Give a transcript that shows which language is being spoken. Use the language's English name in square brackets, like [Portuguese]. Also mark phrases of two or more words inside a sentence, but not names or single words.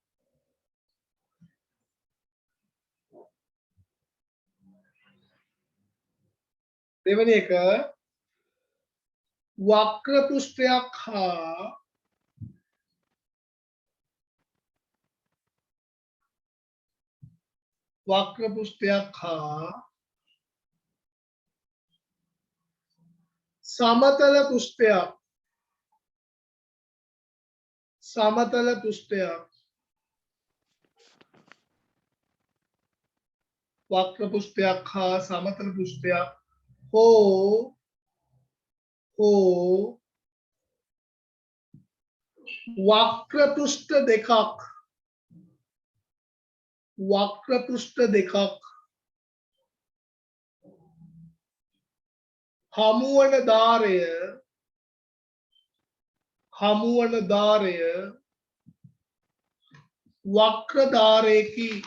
[Sinhala] දෙවෙනි එක වක්‍ර පෘෂ්ඨයක් හා වක්‍ර පෘෂ්ඨයක් හා සමතල පෘෂ්ඨයක් වක්‍ර පෘෂ්ඨයක් හා සමතල පෘෂ්ඨයක් හෝ වක්‍ර පෘෂ්ඨ දෙකක් හමුවන ධාරය වක්‍ර ධාරයකි.